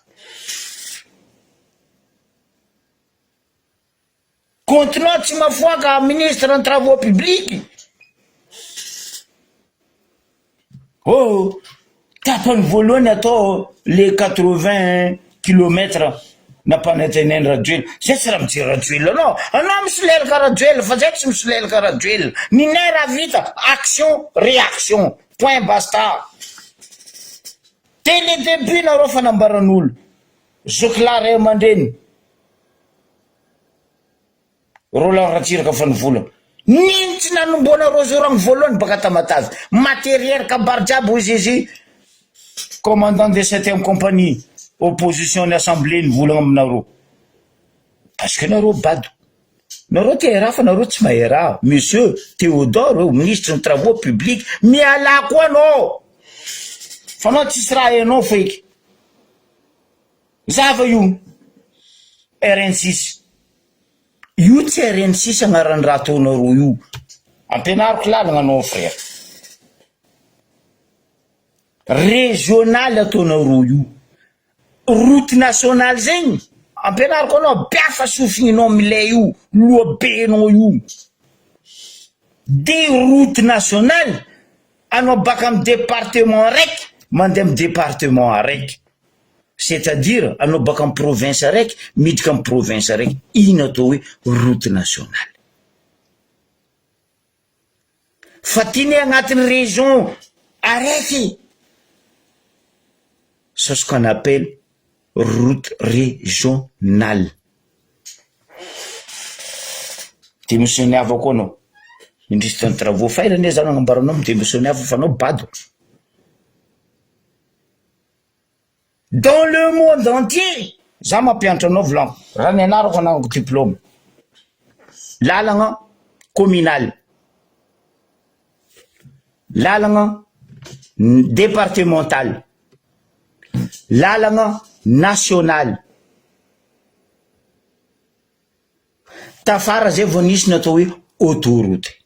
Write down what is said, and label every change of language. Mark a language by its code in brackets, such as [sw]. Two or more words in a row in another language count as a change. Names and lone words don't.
[mg] continue tsy mafoaka [fr] ministre en travaux publics [mg] tapany voalohany atao le 80 kilomètres nampananteneny Rajoelina zay tsy raha mijery Rajoelina anao misolelaka Rajoelina fa zay tsy misolelaka Rajoelina ninay raha vita [fr] action réaction point basta [mg] tele début nareo fanambaran'olo Zokla Ray aman-dreny Roland Ratsiraka Fanivolana nino tsy nanombonareo zao raha voalohany baka Tamatavy matériel kabary jiaby izy [fr] commandant de 7e compagnie [mg] opposition ny assemblée nivolagna aminareo [fr] parce que [mg] nareo bado nareo te raha fa nareo tsy mahay raha [fr] monsieur Théodore ministre des travaux publics [mg] miala koa anao fa anao tsisy raha hainao feky zava io RN6 io tsy RN6 agnaran'ny raha ataonareo io ampianariko lalagna anao frère régional ataonareo io [fr] route nationale [mg] zegny ampianariko anao biafa sofinginao milay io loabenao io [fr] de route nationale [mg] anao baka amin'ny département raiky mandeha amin'ny département araiky c'est-à-dire anao baka amin'ny province araiky miditra amin'ny province araiky ino atao hoe [fr] route nationale [mg] fa tiany agnatin'ny région araiky [fr] c'est ce qu'on appelle route régionale [mg] démissionné avako anao [fr] ministre des travaux [mg] fairane zany agnambaranao démissionné avo fa anao bado [fr] dans le monde entier [mg] za mampianatra anao volanko raha nianarako anako diplôme lalagna communal lalagna départemental lalagna national tafara zay vao nisy natao hoe autoroute